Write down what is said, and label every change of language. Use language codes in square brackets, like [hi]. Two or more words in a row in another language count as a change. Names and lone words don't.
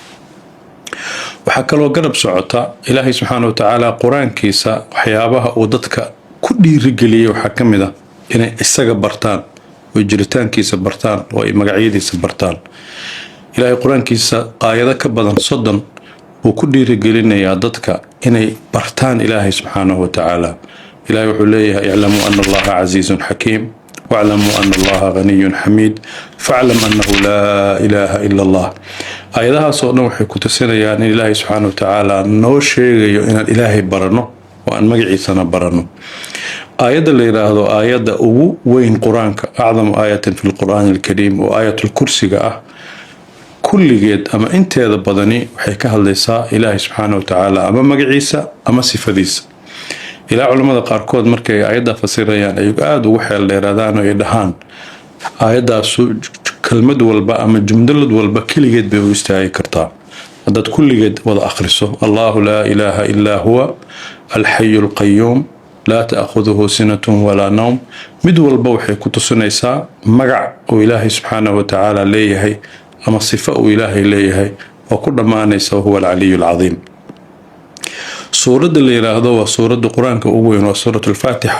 [so] waxaa kaloo garab socota Ilaahay [ar] سبحانه وتعالى [so] quraankiisa waxyaabaha uu dadka ku dhiirigeliyay waxaa ka mid ah inay isaga bartaan oo jiritaankiisa bartaan oo ay magacyadiisa bartaan. Ilaahay quraankiisa aayado ka badan 30 uu ku dhiirigelinayaa dadka inay bartaan Ilaahay [ar] سبحانه وتعالى. [so] Ilaahay wuxuu leeyahay [ar] اعلموا أن الله عزيز حكيم واعلموا أن الله غني حميد فاعلم أنه لا إله إلا الله. [so] aayadahaas oo dhan waxay ku tusinayaan in Ilaahay [ar] سبحانه وتعالى [so] noo sheegayo inaan Ilaahay barano oo aan magaciisana barano. aayadda la yiraahdo aayadda ugu weyn quraanka [ar] أعظم آية في القرآن الكريم [so] oo aayatul kursiga ah kulligeed ama inteeda badani waxay ka hadlaysaa Ilaahay [ar] سبحانه وتعالى [so] ama magaciisa ama sifadiisa. ilaa culimada qaarkood markay aayadda fasirayaan ay aad ugu xeel dheeraadaan oo ay dhahaan aayaddaas kelmad walba ama jumlad walba kaligeed bay u istaagi kartaa. haddaad kulligeed wada akhriso [ar] الله لا إله إلا هو الحي القيوم لا تأخذه سنة ولا نوم. [so] mid walba waxay ku tusinaysaa magac uu ilaahay [ar] سبحانه وتعالى [so] leeyahay ama sifo uu ilaahay leeyahay oo ku dhammaanaysa [ar] وهو العلي العظيم. [so] suuradda la yidhaahdo waa suuradda qur-aanka ugu weyn, waa [ar] سورة الفاتحة.